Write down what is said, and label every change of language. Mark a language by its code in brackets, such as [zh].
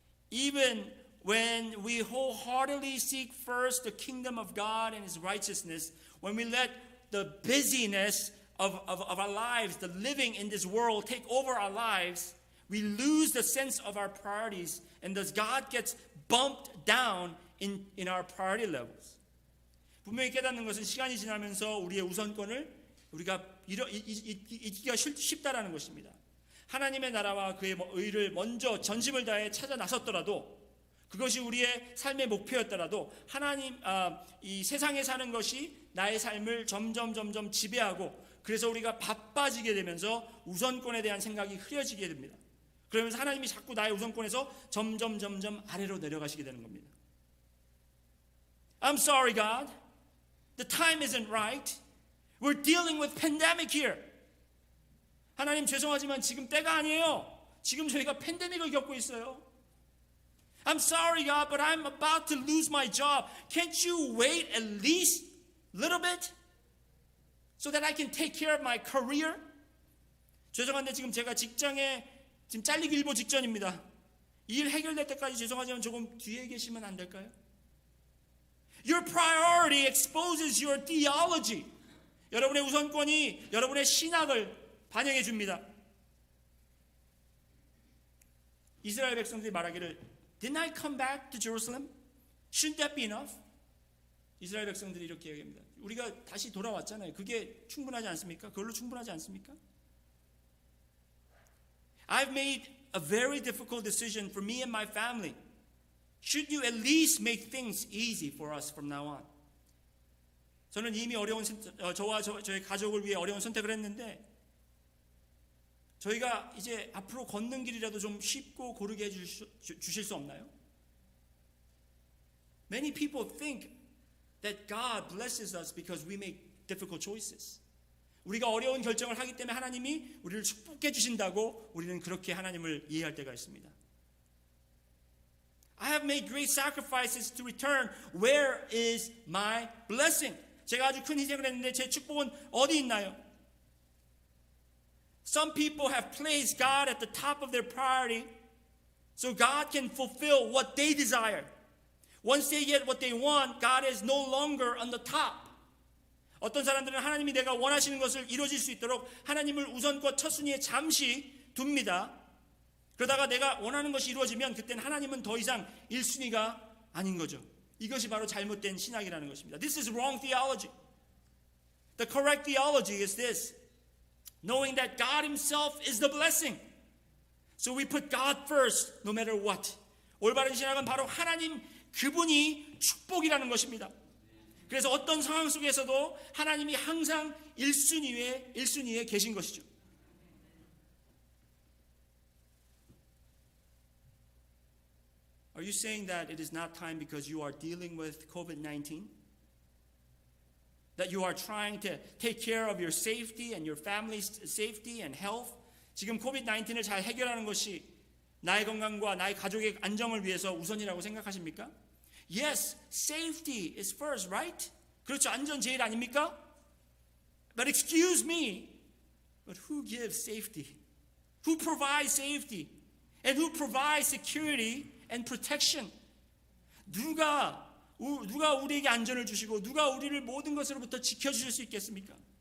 [en] Even when we wholeheartedly seek first the kingdom of God and His righteousness, when we let the busyness of our lives, the living in this world take over our lives, we lose the sense of our priorities, and thus God gets bumped down in our priority levels. [ko] 분명히 깨닫는 것은 시간이 지나면서 우리의 우선권을 우리가 잊기가 쉽다라는 것입니다. 하나님의 나라와 그의 의를 먼저 전심을 다해 찾아 나섰더라도 그것이 우리의 삶의 목표였더라도 이 세상에 사는 것이 나의 삶을 점점 지배하고 그래서 우리가 바빠지게 되면서 우선권에 대한 생각이 흐려지게 됩니다. 그러면서 하나님이 자꾸 나의 우선권에서 점점 아래로 내려가시게 되는 겁니다. [en] I'm sorry, God. The time isn't right. We're dealing with pandemic here. [ko] 하나님 죄송하지만 지금 때가 아니에요. 지금 저희가 팬데믹을 겪고 있어요. [en] I'm sorry, God, but I'm about to lose my job. Can't you wait at least a little bit so that I can take care of my career? [ko] 죄송한데 지금 제가 직장에 지금 잘리기 일보 직전입니다. 이 일 해결될 때까지 죄송하지만 조금 뒤에 계시면 안 될까요? [en] Your priority exposes your theology. [ko] 여러분의 우선권이 여러분의 신학을 반영해 줍니다. 이스라엘 백성들이 말하기를 [en] Didn't I come back to Jerusalem? Shouldn't that be enough? [ko] 이스라엘 백성들이 이렇게 얘기합니다. 우리가 다시 돌아왔잖아요. 그게 충분하지 않습니까? 그걸로 충분하지 않습니까? [en] I've made a very difficult decision for me and my family. Should you at least make things easy for us from now on? [ko] 저는 이미 저와 저희 가족을 위해 어려운 선택을 했는데 저희가 이제 앞으로 걷는 길이라도 좀 쉽고 고르게 해주실 수 없나요? [en] Many people think that God blesses us because we make difficult choices. [ko] 우리가 어려운 결정을 하기 때문에 하나님이 우리를 축복해 주신다고 우리는 그렇게 하나님을 이해할 때가 있습니다. [en] I have made great sacrifices to return. Where is my blessing? [ko] 제가 아주 큰 희생을 했는데 제 축복은 어디 있나요? [en] Some people have placed God at the top of their priority so God can fulfill what they desire. Once they get what they want, God is no longer on the top. [ko] 어떤 사람들은 하나님이 내가 원하시는 것을 이루어질 수 있도록 하나님을 우선권 첫순위에 잠시 둡니다. 그러다가 내가 원하는 것이 이루어지면 그때는 하나님은 더 이상 1순위가 아닌 거죠. 이것이 바로 잘못된 신학이라는 것입니다. [en] This is wrong theology. The correct theology is this. Knowing that God Himself is the blessing. So we put God first no matter what. [ko] 올바른 신학은 바로 하나님 그분이 축복이라는 것입니다. 그래서 어떤 상황 속에서도 하나님이 항상 1순위에 계신 것이죠. [en] Are you saying that it is not time because you are dealing with COVID-19? That you are trying to take care of your safety and your family's safety and health. [ko] 지금 코비드-19을 잘 해결하는 것이 나의 건강과 나의 가족의 안정을 위해서 우선이라고 생각하십니까? [en] Yes, safety is first, right? [ko] 그렇죠. 안전 제일 아닙니까? [en] But excuse me, but who gives safety? Who provides safety? And who provides security and protection? [ko] 누가 우리에게 안전을 주시고 누가 우리를 모든 것으로부터 지켜주실 수 있겠습니까?